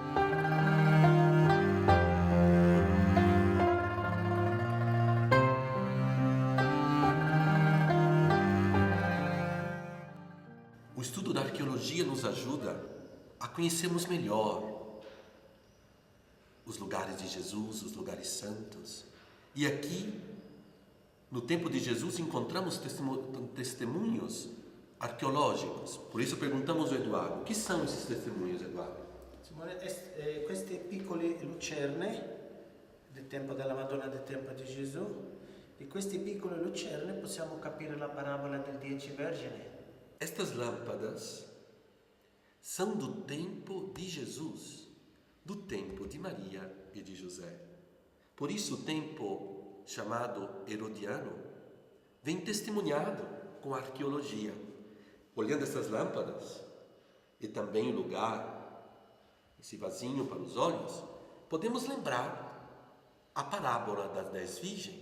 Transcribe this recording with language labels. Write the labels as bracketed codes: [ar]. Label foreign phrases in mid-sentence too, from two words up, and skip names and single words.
[pt] O estudo da arqueologia nos ajuda a conhecermos melhor os lugares de Jesus, os lugares santos. E aqui, no tempo de Jesus, encontramos testemunhos arqueológicos. Por isso perguntamos ao Eduardo: o que são esses testemunhos, Eduardo? [it] Sono Questi piccoli lucerne del tempo della Madonna, del tempo di Gesù, di questi piccoli lucerne possiamo capire la parabola del 10 vergini. [pt] Estas lâmpadas são do tempo de Jesus, do tempo de Maria e de José. Por isso o tempo chamado herodiano vem testemunhado com a arqueologia. Olhando essas lâmpadas e também o lugar, esse vasinho para os olhos, podemos lembrar a parábola das 10 virgens.